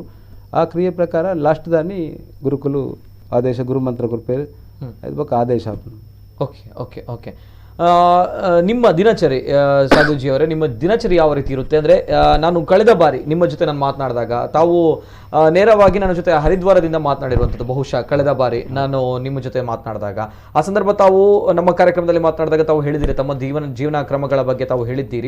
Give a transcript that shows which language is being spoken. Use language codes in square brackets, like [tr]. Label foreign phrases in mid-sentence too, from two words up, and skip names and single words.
[tcy] ಆ ಕ್ರಿಯೆ ಪ್ರಕಾರ ಲಾಸ್ಟ್ ದಾನಿ ಗುರುಕುಲು ಆದೇಶ ಗುರುಮಂತ್ರ ಕೊರ್ಪೇರು ಅದು ಬೊಕ್ಕ ಆದೇಶ ಆಪುಂಡು. [kn] ಓಕೆ ಓಕೆ ಓಕೆ ನಿಮ್ಮ ದಿನಚರಿ ಸಾಧುಜಿ ಅವರೇ, ನಿಮ್ಮ ದಿನಚರಿ ಯಾವ ರೀತಿ ಇರುತ್ತೆ ಅಂದರೆ ನಾನು ಕಳೆದ ಬಾರಿ ನಿಮ್ಮ ಜೊತೆ ನಾನು ಮಾತನಾಡಿದಾಗ ತಾವು ನೇರವಾಗಿ ನನ್ನ ಜೊತೆ ಹರಿದ್ವಾರದಿಂದ ಮಾತನಾಡಿರುವಂಥದ್ದು. ಬಹುಶಃ ಕಳೆದ ಬಾರಿ ನಾನು ನಿಮ್ಮ ಜೊತೆ ಮಾತನಾಡಿದಾಗ ಆ ಸಂದರ್ಭ ತಾವು ನಮ್ಮ ಕಾರ್ಯಕ್ರಮದಲ್ಲಿ ಮಾತನಾಡಿದಾಗ ತಾವು ಹೇಳಿದ್ದೀರಿ ತಮ್ಮ ಜೀವನ ಕ್ರಮಗಳ ಬಗ್ಗೆ ತಾವು ಹೇಳಿದ್ದೀರಿ.